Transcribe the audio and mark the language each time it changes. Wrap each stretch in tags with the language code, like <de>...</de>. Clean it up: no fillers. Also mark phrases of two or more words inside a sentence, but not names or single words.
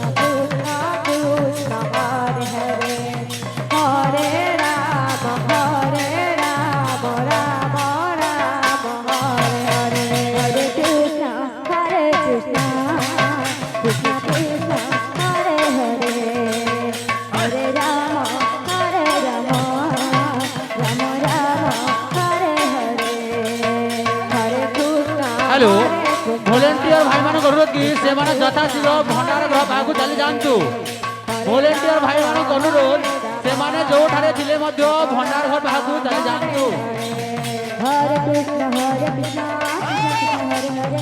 <sa>Krishna, Hare Hare, Hare Rama, Rama Rama, Hare Hare, Hare Krishna, Krishna Krishna, Hare Hare, Hare Rama, Rama Rama, Hare Hare, Hare Krishna,</sa> <en>hello volunteer</en> <or>ଭାଇମାନଙ୍କୁ ଅନୁରୋଧ କି ସେମାନେ ଯଥାଶୀଘ୍ର ଭଣ୍ଡାର ଗୃହ ପାଖକୁ ଚାଲି ଯାଆନ୍ତୁ। ଭଲେଣ୍ଟିୟର ଭାଇମାନଙ୍କୁ ଅନୁରୋଧ ସେମାନେ ଯୋଉଠାରେ ଥିଲେ ମଧ୍ୟ ଭଣ୍ଡାର ଘର ବାହାକୁ ଚାଲି ଯାଆନ୍ତୁ।</or> <sa>ହରେ କୃଷ୍ଣ ହରେ କୃଷ୍ଣ ହରେ ହରେ</sa>